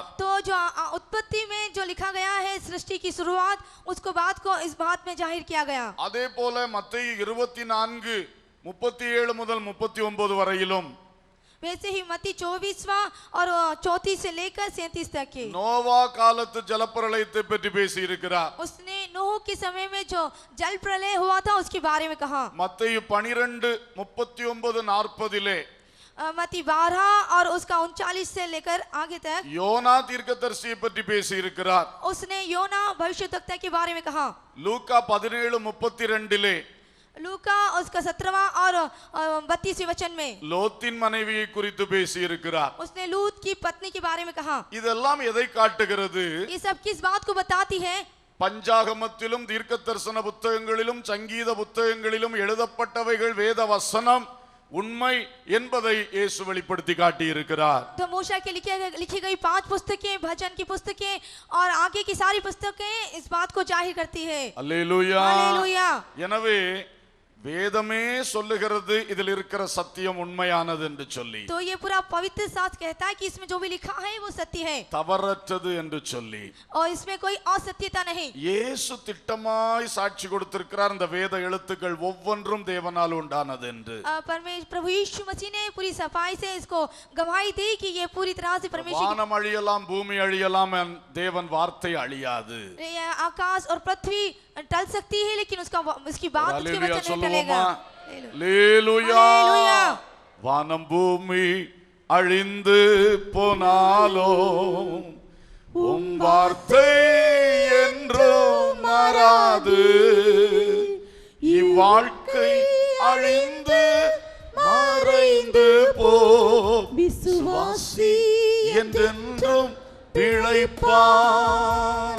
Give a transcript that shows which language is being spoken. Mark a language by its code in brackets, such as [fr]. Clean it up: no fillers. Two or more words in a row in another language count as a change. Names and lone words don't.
[hi] तो जो उत्पत्ति में जो लिखा गया है सृष्टि की शुरुआत, उसको बात को इस बात में जाहिर किया गया. [ta] அதே போல மத்தேயு 24:37 முதல் 39 வரையிலும் [hi] वैसे ही मत्ती 24वां और 34 से लेकर 37 तक के [ta] நோவா காலத்து ஜலப்பிரளயத்தை பற்றி பேசி இருக்கிறார். [hi] उसने नूह के समय में जो जल प्रलय हुआ था उसके बारे में कहा. [ta] மத்தேயு 12:39-40 [hi] मत्ती 12 और उसका 39 से लेकर आगे तक [ta] யோனா தீர்க்கதரிசியை பற்றி பேசி இருக்கிறார். [hi] उसने योना भविष्यद्वक्ता के बारे में कहा. [ta] லூக்கா 17:32 [hi] लूका उसका 17वां और 32वें वचन में [ta] லோத்தின் மனைவியை குறித்து பேசி இருக்கிறார். [hi] उसने लूत की पत्नी के बारे में कहा. [ta] இதெல்லாம் எதை காட்டுகிறது? [hi] ये सब किस बात को बताती है? [ta] பஞ்சாகமத்திலும் தீர்க்க தரிசன புத்தகங்களிலும் சங்கீத புத்தகங்களிலும் எழுதப்பட்டவைகள் வேத வசனம் உண்மை என்பதை இயேசு வெளிப்படுத்தி காட்டி இருக்கிறார். [hi] तो मूसा के लिखी गई 5 पुस्तकें, भजन की पुस्तकें और आगे की सारी पुस्तकें इस बात को जाहिर करती है. [ta] அல்லேலூயா. [hi] हालेलुया. [ta] எனவே வேதமே சொல்லுகிறது இதில் இருக்கிற சத்தியம் உண்மையானது என்று சொல்லி, [hi] तो ये पूरा पवित्र शास्त्र कहता है कि इसमें जो भी लिखा है वो सत्य है [ta] தவறற்றது என்று சொல்லி [hi] और इसमें कोई असत्यता नहीं. [ta] இயேசு திட்டமாய் சாட்சி கொடுத்திருக்கிறார். இந்த வேத எழுத்துக்கள் ஒவ்வொன்றும் தேவனால் உண்டானது என்று. [hi] प्रभु यीशु मसीह ने पूरी सफाई से इसको गवाही दी कि ये पूरी तरह से परमेश्वर [ta] வானம் அழியலாம், பூமி அழியலாம், தேவன் வார்த்தை அழியாது. [hi] ये आकाश और पृथ्वी टल सकती है लेकिन उसकी बात उसके [ta] அல்லேலூயா [hi] वचन नहीं [ta] சொல்லுவோமா? [hi] टलेगा. [ta] அல்லேலூயா. அல்லேலூயா. வானம் பூமி அழிந்து போனாலோ உம் வார்த்தை என்றும் மாறாது. இவ்வாழ்க்கை அழிந்து மறைந்து போ, விசுவாசி என்றென்றும் பிழைப்பான்.